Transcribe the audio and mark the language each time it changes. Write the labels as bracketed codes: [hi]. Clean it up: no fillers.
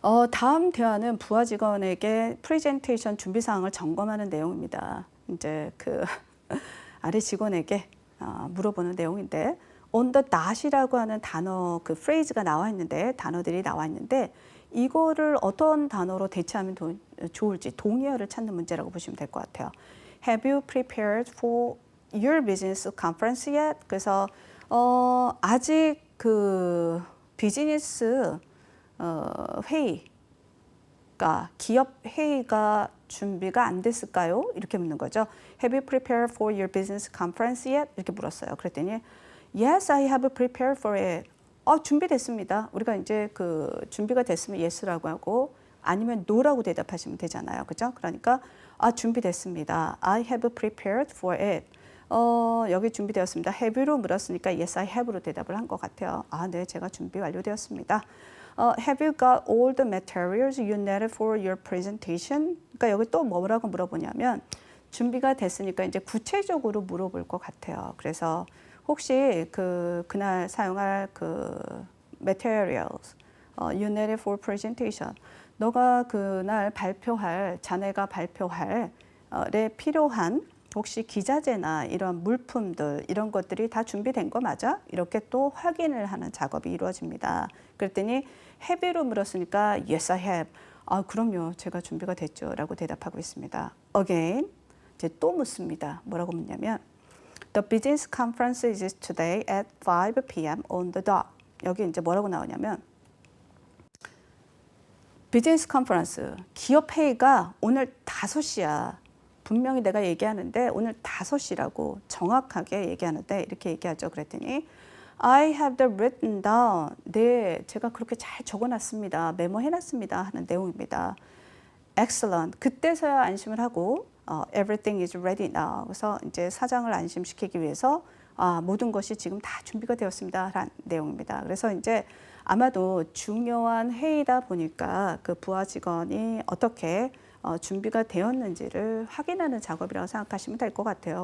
[ko] 다음 대화는 부하 직원에게 프레젠테이션 준비 사항을 점검하는 내용입니다. 이제 그 아래 직원에게 물어보는 내용인데 on the dot이라고 하는 단어 그 프레이즈가 나와 있는데 단어들이 나와 있는데 이거를 어떤 단어로 대체하면 좋을지 동의어를 찾는 문제라고 보시면 될 것 같아요. [en] Have you prepared for your business conference yet? [ko] 그래서 아직 그 비즈니스 회의가 기업 회의가 준비가 안 됐을까요? 이렇게 묻는 거죠. [en] Have you prepared for your business conference yet? [ko] 이렇게 물었어요. 그랬더니 [en] Yes, I have prepared for it. [ko] 준비됐습니다. 우리가 이제 그 준비가 됐으면 yes라고 하고 아니면 no라고 대답하시면 되잖아요. 그죠? 그러니까 준비됐습니다. [en] I have prepared for it. [ko] 여기 준비되었습니다. [en] Have you [ko] 로 물었으니까 [en] yes, I have [ko] 로 대답을 한 것 같아요. 네, 제가 준비 완료되었습니다. [en] Have you got all the materials you needed for your presentation? [ko] 그러니까 여기 또 뭐라고 물어보냐면 준비가 됐으니까 이제 구체적으로 물어볼 것 같아요. 그래서 혹시 그날 사용할 그 materials, [en] you needed for presentation. [ko] 너가 그날 자네가 발표할 에 필요한 혹시 기자재나 이런 물품들 이런 것들이 다 준비된 거 맞아? 이렇게 또 확인을 하는 작업이 이루어집니다. 그랬더니 have you로 물었으니까 [en] yes I have. [ko] 그럼요. 제가 준비가 됐죠. 라고 대답하고 있습니다. Again, 이제 또 묻습니다. 뭐라고 묻냐면 [en] The business conference is today at 5 p.m. on the dot. [ko] 여기 이제 뭐라고 나오냐면 비즈니스 컨퍼런스, 기업 회의가 오늘 5시야. 분명히 내가 얘기하는데 오늘 5시라고 정확하게 얘기하는데 이렇게 얘기하죠. 그랬더니 [en] I have the written down. [ko] 네, 제가 그렇게 잘 적어놨습니다. 메모해놨습니다. 하는 내용입니다. Excellent. 그때서야 안심을 하고 [en] everything is ready now. [ko] 그래서 이제 사장을 안심시키기 위해서 모든 것이 지금 다 준비가 되었습니다. 라는 내용입니다. 그래서 이제 아마도 중요한 회의다 보니까 그 부하 직원이 어떻게 준비가 되었는지를 확인하는 작업이라고 생각하시면 될 것 같아요.